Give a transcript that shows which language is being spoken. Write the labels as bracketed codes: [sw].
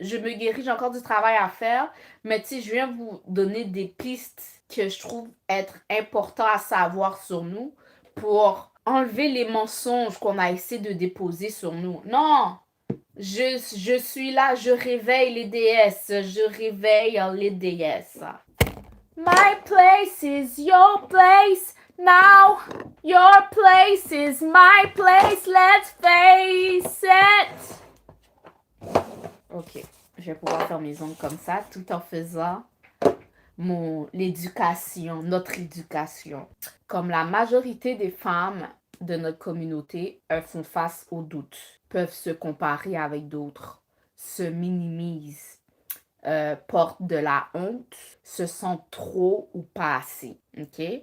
[fr] Je me guéris, j'ai encore du travail à faire, mais tu sais, je viens vous donner des pistes que je trouve être important à savoir sur nous pour enlever les mensonges qu'on a essayé de déposer sur nous. Non! Je suis là, je réveille les déesses, je réveille les déesses. [en] My place is your place. Now, your place is my place. Let's face it. [fr] Ok, je vais pouvoir faire mes ongles comme ça tout en faisant l'éducation, notre éducation. Comme la majorité des femmes de notre communauté, elles font face aux doutes, peuvent se comparer avec d'autres, se minimisent, portent de la honte, se sentent trop ou pas assez. Ok?